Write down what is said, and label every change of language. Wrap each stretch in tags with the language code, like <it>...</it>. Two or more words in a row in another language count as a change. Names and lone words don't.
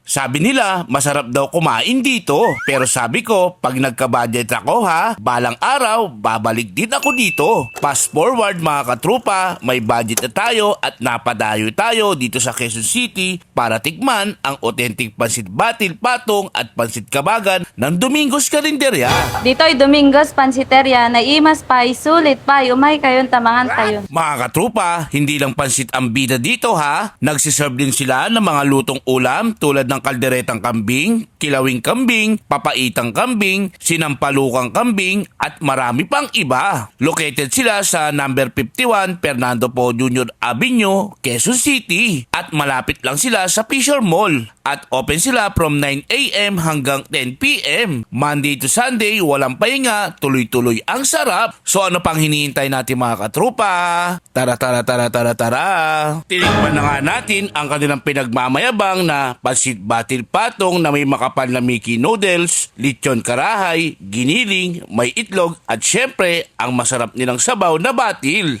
<tl>Sabi nila, masarap daw kumain dito. Pero sabi ko, pag nagka-budget ako ha, balang araw, babalik din ako dito.</tl> <en>Fast forward</en> <tl>mga katrupa, may budget na tayo at napadayo tayo dito sa Quezon City para tikman ang authentic pansit batil patong at pansit kabagan ng Domingos Carinderia. Dito ay</tl> <ilo>Domingos Pansiteria na imas pay, sulit pay, umay kayon tamangan kayon.</ilo> <tl>Mga katrupa, hindi lang pansit ang bida dito ha. Nagsiserve din sila ng mga lutong ulam tulad ng kalderetang kambing, kilawing kambing, papaitang kambing, sinampalukang kambing at marami pang iba. Located sila sa number 51 Fernando Po Jr. Avenue, Quezon City at malapit lang sila sa Fisher Mall. At open sila from 9 a.m. hanggang 10 p.m.</tl> <en>Monday to Sunday,</en> <tl>walang pahinga, tuloy-tuloy ang sarap. So ano pang hinihintay natin mga katrupa? Tara. Tinikman na nga natin ang kanilang pinagmamayabang na pansit batil patong na may makapal na Mickey noodles, lechon karahay, giniling, may itlog at syempre ang masarap nilang sabaw na batil.</tl>